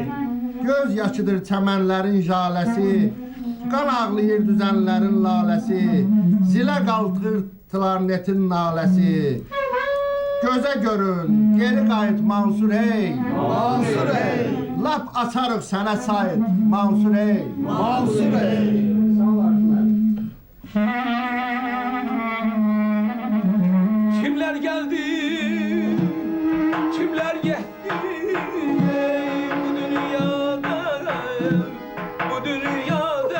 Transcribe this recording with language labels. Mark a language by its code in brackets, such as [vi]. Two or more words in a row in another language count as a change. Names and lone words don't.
[az] Göz yaşıdır çəmənlərin jaləsi, qan ağlayır düzənlərin laləsi, zilə qalxır klarnetin naləsi. Gözə görün, geri qayıt Mansur hey. Mansur hey! Lap açarıq sənə sayt Mansur hey. Mansur hey! [tr] Kimler geldi, kimler gitti bu dünyada, bu dünyada.